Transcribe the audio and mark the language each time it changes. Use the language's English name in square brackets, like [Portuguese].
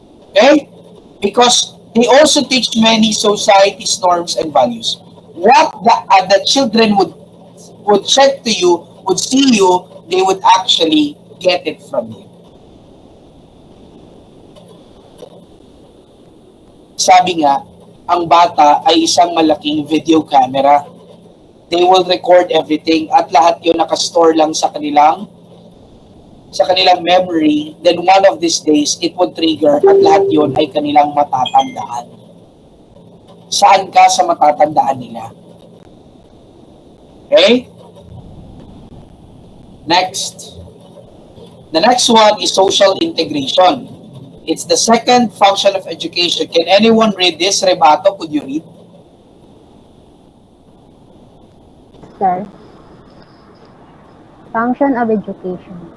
[English] Okay? Because they also teach many society's norms and values. What the children would check to you, would see you, they would actually get it from you. [Filipino] Sabi nga, ang bata ay isang malaking video camera. [English] They will record everything at [Filipino] lahat yun nakastore lang sa kanilang [English] memory, then one of these days, it would trigger [Filipino] at lahat yun ay kanilang matatandaan. Saan ka sa matatandaan nila? Okay? [English] Next. The next one is social integration. It's the second function of education. Can anyone read this? Rebato, could you read? Sir, function of education.